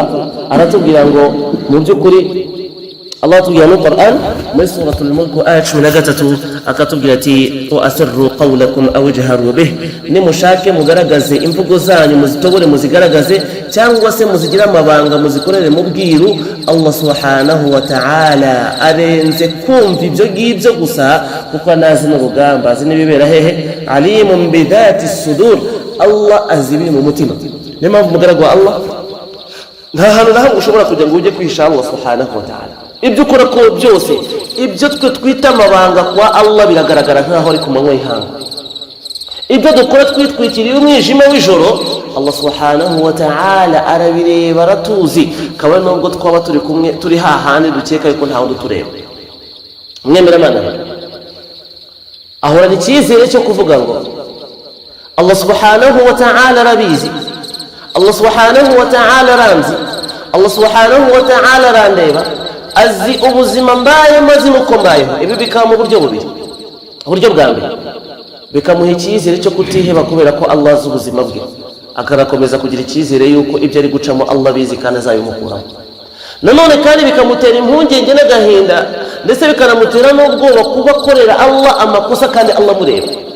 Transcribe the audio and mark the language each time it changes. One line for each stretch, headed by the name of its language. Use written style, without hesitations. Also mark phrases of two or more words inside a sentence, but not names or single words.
Kinyarwanda: Aratubwira ngo mu by'ukuri Allah atubwira mu Qur'an muri suratul Mulk ayat 13 akatubwira ati
Arabic: وأسروا قولكم أو اجهروا به,
Kinyarwanda: nimushake mugaragaze imvugo zanyu muzitobore muzigaragaze, cyangwa se muzigira amabanga muzikorere mu bwiru.
Arabic: الله سبحانه وتعالى
Kinyarwanda: arenze kumva ibyo ngibyo gusa kuko anazi n'urugamba, azi n'ibibera hehe.
Arabic: عليم بذات الصدور,
Kinyarwanda: Allah azi ibiri mu mutima. Niyo mpamvu umugaragu wa Allah nta hantu na hamwe ushobora kujya ngo ujye kwihisha
Arabic: الله سبحانه وتعالى.
Kinyarwanda: Ibyo ukora ko byose, ibyo twe twita amabanga kwa Allah biragaragara nk'aho ari ku manywa y'ihanga. Ibyo dukora twitwikiriye umwijima w'ijoro,
Arabic: الله سبحانه وتعالى
Kinyarwanda: arabireba, aratuzi. Kabone nubwo twaba turi kumwe turi hahandi dukeka yuko nta wundi tureba. Mwemeramana ahorana icyizere cyo kuvuga ngo
Arabic: الله سبحانه وتعالى
Kinyarwanda: arabizi,
Arabic: الله سبحانه وتعالى
Kinyarwanda: aranzi,
Arabic: الله سبحانه وتعالى
Kinyarwanda: arandeba, azi ubuzima mbaye maze nuko mbayeho. Ibi bikaba mu buryo bubiri. Uburyo bwa mbere bikamuha icyizere cyo kutiheba kubera ko Allah azi ubuzima bwe, akarakomeza kugira icyizere yuko ibyo ari gucamo Allah bizi kandi azabimukuramo. Nanone kandi bikamutera impungenge n'agahinda, ndetse bikanamutera n'ubwoba kuba akorera Allah amakosa kandi Allah mureba.